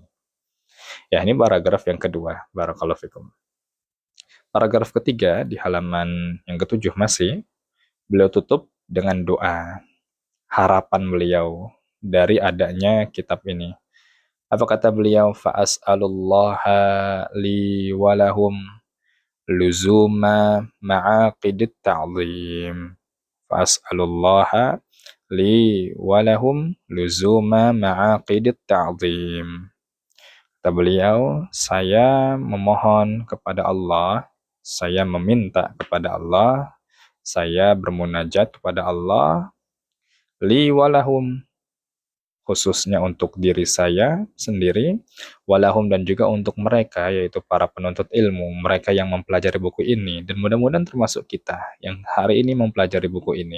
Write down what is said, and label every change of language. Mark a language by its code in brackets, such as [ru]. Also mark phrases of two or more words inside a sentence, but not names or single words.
[id] Ya, ini paragraf yang kedua. [ar] بارك الله فيكم. [id] Paragraf ketiga di halaman yang ketujuh masih, beliau tutup dengan doa, harapan beliau dari adanya kitab ini. Apa kata beliau? [ar] فأسأل الله لي ولهم لزوم معاقد التعظيم. فأسأل الله لي ولهم لزوم معاقد التعظيم. [id] Kata beliau, saya memohon kepada Allah, saya meminta kepada Allah, saya bermunajat kepada Allah, [ar] لي ولهم, [id] khususnya untuk diri saya sendiri, walahum, dan juga untuk mereka, yaitu para penuntut ilmu, mereka yang mempelajari buku ini, dan mudah-mudahan termasuk kita yang hari ini mempelajari buku ini.